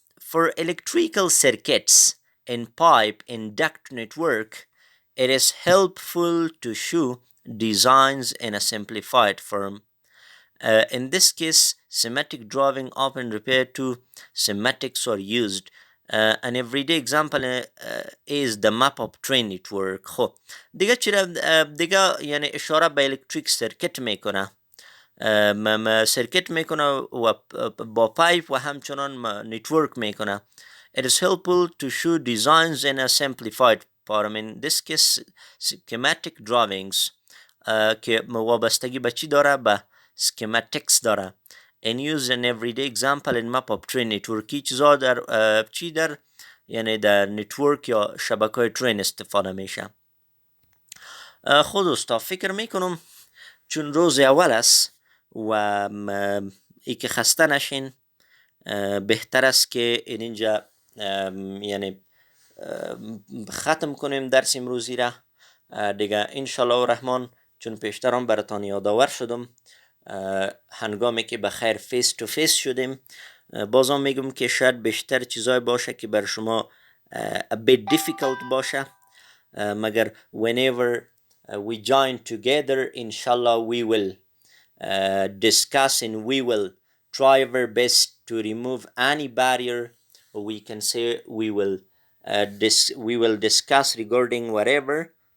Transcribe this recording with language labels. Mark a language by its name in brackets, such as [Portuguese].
[English] For electrical circuits in pipe and duct network it is helpful to show designs in a simplified form. In this case, schematic drawing often referred to schematics are used. An everyday example is the map of train network. [Persian] خب دیگه چرا دیگه یعنی اشاره به الکتریک سرکت میکنه سرکت میکنه و با پایپ و همچنان نتورک میکنه. [English] It is helpful to show designs in a simplified form. In this case, schematic drawings [Persian] که وابستگی به چی داره؟ به schematics داره. [English] And use an everyday example in map of train network. [Persian] چیزا در چی در یعنی در نتورک یا شبکه ترین استفاده میشه. خود دوستا فکر میکنم چون روز اول است و ای که خسته نشین بهتر است که اینجا یعنی ختم کنیم درس امروزی را دیگه انشالله و رحمان. چون پیشترم براتان یادآور شدم هنگامی که بخیر فیس تو فیس شدیم بازم میگم که شاید بیشتر چیزای باشه که بر شما [English] a bit difficult [Persian] باشه مگر [English] whenever we join together inshallah we will discuss and we will try our best to remove any barrier. We can say we will discuss regarding whatever